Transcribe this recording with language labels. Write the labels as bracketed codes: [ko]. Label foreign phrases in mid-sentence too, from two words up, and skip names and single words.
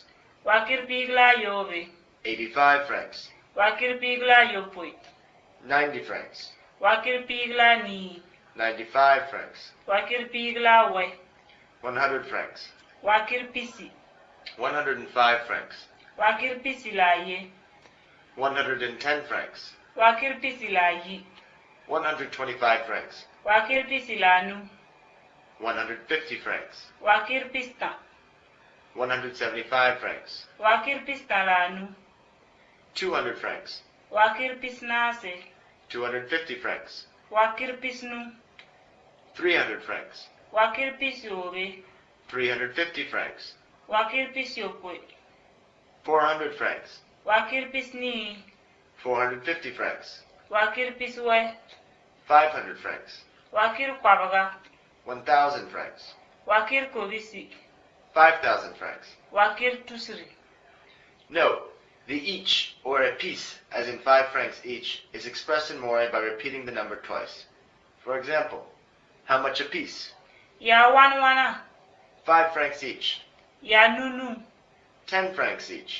[mos] Wakir pigla yobe. [en] 85 francs. [mos] Wakir pigla yopoi. [en] 90 francs. [mos] Wakir pigla ni. [en] 95 francs. [mos] Wakir pigla we. [en] 100 francs. [mos] Wakir pisi. [en] 105 francs. [mos] Wakir pisi la ye. [en] 110 francs. [mos] Wakir pisi la yi. [en] 125 francs. [mos] Wakir pisi la nu. [en] 150 francs. [mos] Wakir pista. [en] 175 francs. [mos] Wakir pista la nu. [en] 200 francs. [mos] Wakir pis nase. [en] 250 francs. [mos] Wakir pis nu. [en] 300 francs. [mos] Wakir pis yobe. [en] 350 francs. [mos] Wakir pis yopoi. [en] 400 francs. [mos] Wakir pis ni. [en] 450 francs. [mos] Wakir pis we. [en] 500 francs. [mos] Wakir kwabaga. [en] 1,000 francs. [mos] Wakir kobisi. [en] 5,000 francs. [mos] Wakir tusri. [en] Note, the each, or a piece, as in 5 francs each, is expressed in Mooré by repeating the number twice. For example, how much a piece? [mos] Ya wana. [en] 5 francs each. [mos] Ya nunu. [en] 10 francs each.